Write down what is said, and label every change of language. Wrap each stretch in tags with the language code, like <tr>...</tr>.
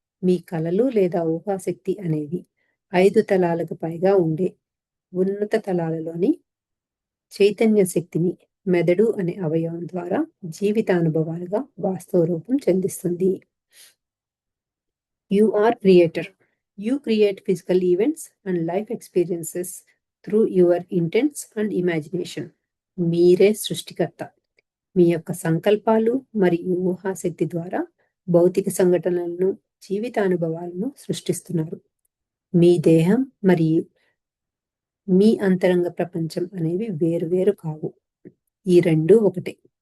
<te>మీ కలలు లేదా ఊహాశక్తి అనేవి 5 తలాలకు పైగా ఉండే ఉన్నత తలాలలోని చైతన్య శక్తిని మెదడు అనే అవయవం ద్వారా జీవితానుభవాలుగా వాస్తవ రూపం చెందిస్తుంది.</te> <en>You are creator. You create physical events and life experiences through your intents and imagination.</en> <te>మీరే సృష్టికర్త. మీ యొక్క సంకల్పాలు మరియు ఊహాశక్తి ద్వారా భౌతిక సంఘటనలను, జీవితానుభవాలను సృష్టిస్తున్నారు. మీ దేహం మరియు మీ అంతరంగ ప్రపంచం అనేవి వేరు కావు. ఈ రెండూ ఒకటే.</te>